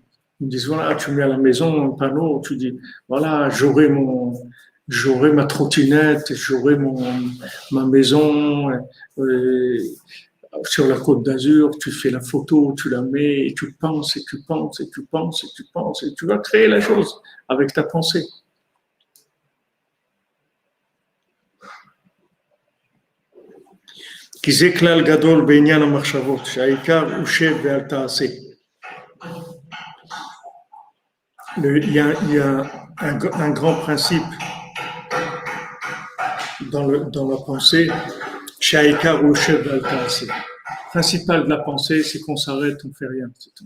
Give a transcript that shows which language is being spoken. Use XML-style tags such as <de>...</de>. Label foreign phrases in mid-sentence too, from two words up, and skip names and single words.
<fr>Ils disent, voilà, tu mets à la maison un panneau, tu dis, voilà, j'aurai ma trottinette, j'aurai ma maison sur la Côte d'Azur, tu fais la photo, tu la mets, et tu penses, et tu penses, et tu penses, et tu penses, et tu vas créer la chose avec ta pensée.</fr> <he>כי זה כלל גדול בעניין המחשבות, שהעיקר הוא שב ואל תעשה.</he> <fr>Il y a un grand principe dans la pensée,</fr> <he>שהעיקר הוא שב ואל תעשה.</he> <fr>Le principal de la pensée, c'est qu'on s'arrête, on ne fait rien. C'est tout.</fr>